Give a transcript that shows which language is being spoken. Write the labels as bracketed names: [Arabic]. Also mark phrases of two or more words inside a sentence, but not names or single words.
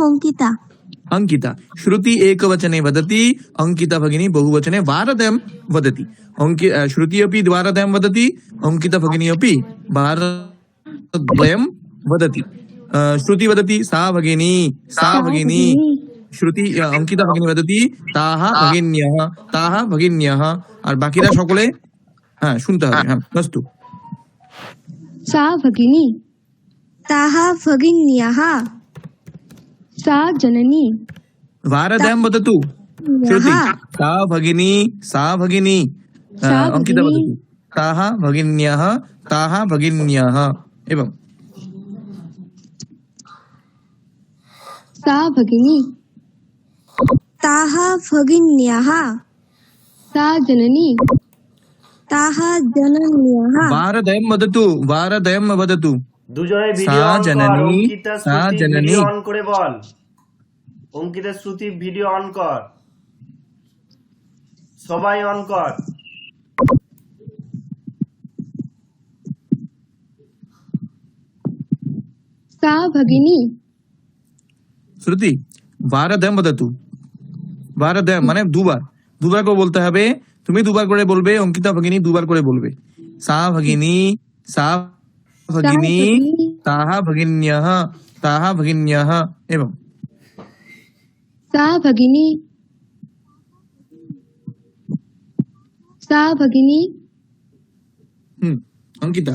[Sanskrit] अंकिता श्रुति एकवचने वदति अंकिता भगिनी बहुवचने वारद्वयं वदति श्रुति अपि वारद्वयं वदति अंकिता भगिनी अपि वारद्वयं वदति श्रुति वदति सा भगिनी श्रुति अंकिता भगिनी वदति ताः भगिन्यः [Bangla] আর বাকিরা সকলে শুনতে হবে [Sanskrit] अस्तु सा भगिनी ताः भगिन्यः सा जननी वारद्वयं वदतु श्रुति सा भगिनी अंकिता वदतु ताः भगिन्यः एवं सा भगिनी ताः भगिन्यः सा जननी ताः जनन्यः वारदयं वदतु, वारदयं वदतु। [Bangla] দুজনে [Sanskrit] सा [Bangla] ভিডিও অন কর। [Sanskrit] जननी, অঙ্কিতা सा শ্রুতি जननी। [Bangla] ভিডিও অন করে বল। অঙ্কিতা শ্রুতি ভিডিও অন কর, সবাই অন কর। [Sanskrit] सा भगिनी শ্রুতি वारदयं वदतु। [Bangla] वारदयं মানে দুবার, দুবার করে বলতে হবে। তুমি দুবার করে বলবে, অঙ্কিতা ভগিনী দুবার করে বলবে। [Sanskrit] सा भगिनी, सा भगिनी, ताः भगिन्यः, ताः भगिन्यः एवं सा भगिनी सा भगिनी अंकिता